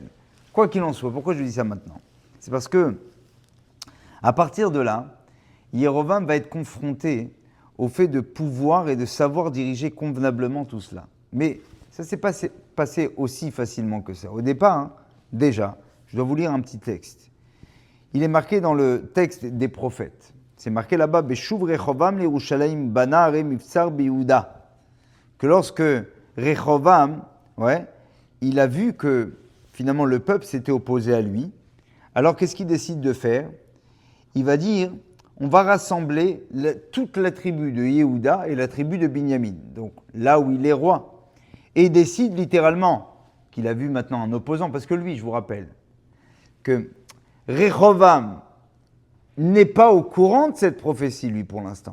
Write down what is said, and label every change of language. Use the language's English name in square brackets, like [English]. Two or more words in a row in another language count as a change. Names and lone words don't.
[French] Quoi qu'il en soit, pourquoi je dis ça maintenant? C'est parce que à partir de là, Yerovam va être confronté au fait de pouvoir et de savoir diriger convenablement tout cela. Mais ça ne s'est pas passé aussi facilement que ça. Au départ, déjà, je dois vous lire un petit texte. Il est marqué dans le texte des prophètes. C'est marqué là-bas, [Hebrew] בשוב רחבעם ירושלים בנה ערי מבצר ביהודה. [French] Que lorsque Rechovam, il a vu que finalement le peuple s'était opposé à lui, alors qu'est-ce qu'il décide de faire? Il va dire, on va rassembler toute la tribu de Yehuda et la tribu de Binyamin, donc là où il est roi, et il décide littéralement qu'il a vu maintenant un opposant, parce que lui, je vous rappelle, que Rechovam n'est pas au courant de cette prophétie, lui, pour l'instant.